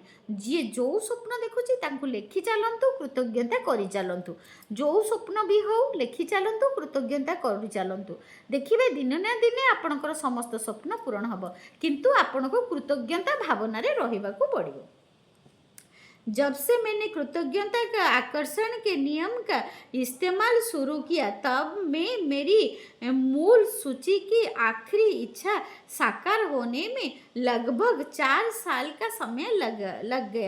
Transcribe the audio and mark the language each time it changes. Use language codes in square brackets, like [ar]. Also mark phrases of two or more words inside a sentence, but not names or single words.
[or] ଯିଏ ଯେଉଁ ସ୍ୱପ୍ନ ଦେଖୁଛି ତାଙ୍କୁ ଲେଖି ଚାଲନ୍ତୁ, କୃତଜ୍ଞତା କରିଚାଲନ୍ତୁ। ଯେଉଁ ସ୍ୱପ୍ନ ବି ହେଉ ଲେଖି ଚାଲନ୍ତୁ, କୃତଜ୍ଞତା କରିଚାଲନ୍ତୁ। ଦେଖିବେ ଦିନେ ନା ଦିନେ ଆପଣଙ୍କର ସମସ୍ତ ସ୍ୱପ୍ନ ପୂରଣ ହେବ, କିନ୍ତୁ ଆପଣଙ୍କୁ କୃତଜ୍ଞତା ଭାବନାରେ ରହିବାକୁ ପଡ଼ିବ। [hi] जब से मैंने कृतज्ञता का आकर्षण के नियम का इस्तेमाल शुरू किया, तब मैं मेरी मूल सूची की आखिरी इच्छा साकार होने में लगभग 4 साल का समय लग गया।